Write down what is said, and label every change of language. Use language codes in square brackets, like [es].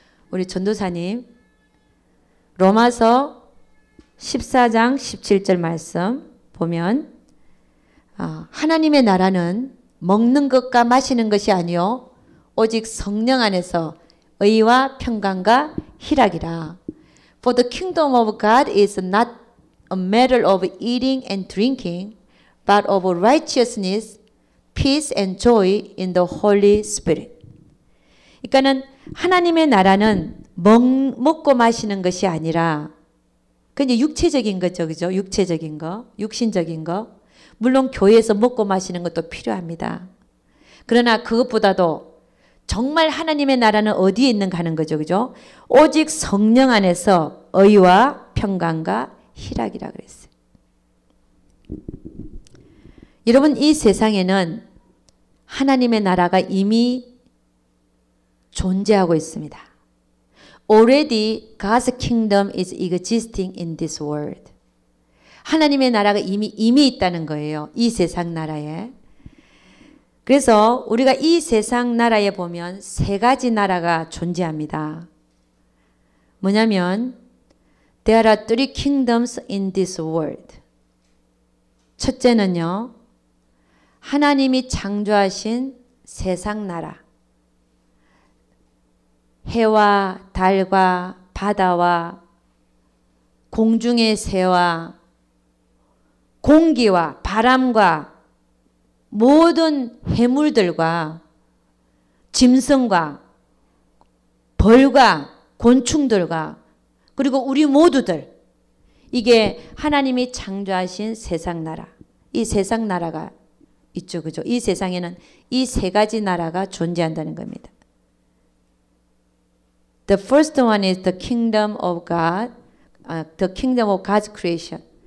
[ko] 우리 전도사님 로마서 14장 17절 말씀 보면 하나님의 나라는 먹는 것과 마시는 것이 아니요 오직 성령 안에서 의와 평강과 희락이라. [en] For the kingdom of God is not a matter of eating and drinking, but of righteousness, peace and joy in the Holy Spirit. [ko] 그러니까는 하나님의 나라는 먹고 마시는 것이 아니라 그냥 육체적인 거죠, 그죠? 육체적인 거, 육신적인 거. 물론 교회에서 먹고 마시는 것도 필요합니다. 그러나 그것보다도 정말 하나님의 나라는 어디에 있는가 하는 거죠, 그죠? 오직 성령 안에서 의와 평강과 희락이라 그랬어요. 여러분, 이 세상에는 하나님의 나라가 이미 존재하고 있습니다. [en] Already God's kingdom is existing in this world. [ko] 하나님의 나라가 이미 있다는 거예요. 이 세상 나라에. 그래서 우리가 이 세상 나라에 보면 세 가지 나라가 존재합니다. 뭐냐면 [en] There are three kingdoms in this world. [ko] 첫째는요. 하나님이 창조하신 세상 나라. 해와 달과 바다와 공중의 새와 공기와 바람과 모든 해물들과 짐승과 벌과 곤충들과 그리고 우리 모두들, 이게 하나님이 창조하신 세상 나라. 이 세상 나라가 있죠. 그죠? 이 세상에는 이 세 가지 나라가 존재한다는 겁니다. [en] The first one is the kingdom of God, the kingdom of God's creation.